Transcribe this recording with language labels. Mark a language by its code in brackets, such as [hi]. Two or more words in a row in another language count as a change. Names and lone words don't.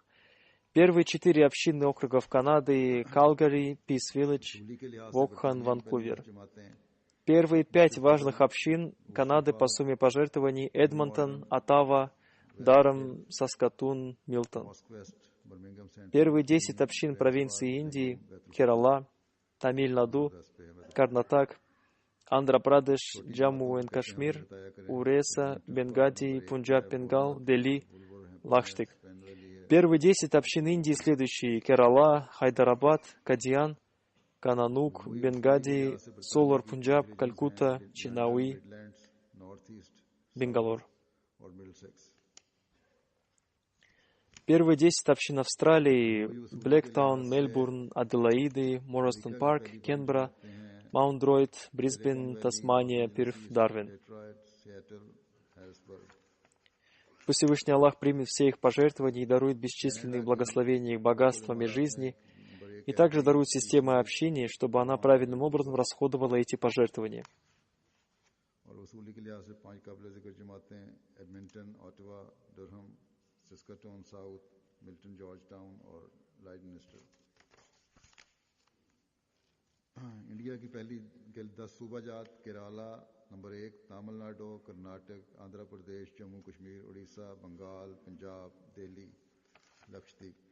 [ru] Первые 4 общины округов Канады — Калгари, Пис Виллидж, Вокхан, Ванкувер. Первые 5 важных общин Канады по сумме пожертвований — Эдмонтон, Оттава, Даррам, Саскатун, Милтон. Первые 10 общин провинции Индии — Керала, Тамиль-Наду, Карнатак, Андхра-Прадеш, Джамму и Кашмир, Уреса, Бенгади, Пунджаб-Бенгал, Дели, Лакштик. Первые 10 общин Индии следующие: Керала, Хайдарабад, Кадьян, Кананук, Бенгади, Солар, Пунджаб, Калькутта, Чинауи, Бенгалор. Первые 10 общин Австралии — Блэктаун, Мельбурн, Аделаиды, Моррестон Парк, Кенбера, Маунт-Дройд, Брисбен, Тасмания, Пирф, Дарвин. Пусть Всевышний Аллах примет все их пожертвования и дарует бесчисленные благословения их богатствами жизни, и также дарует систему общения, чтобы она правильным образом расходовала эти пожертвования. [ur] انڈیا کی پہلی 10 صوبہ جات کیرلا نمبر 1، تمل ناڈو، کرناٹک، آندھرا پردیش، جموں کشمیر، اڑیسہ، بنگال، پنجاب، دہلی، لکشدیپ.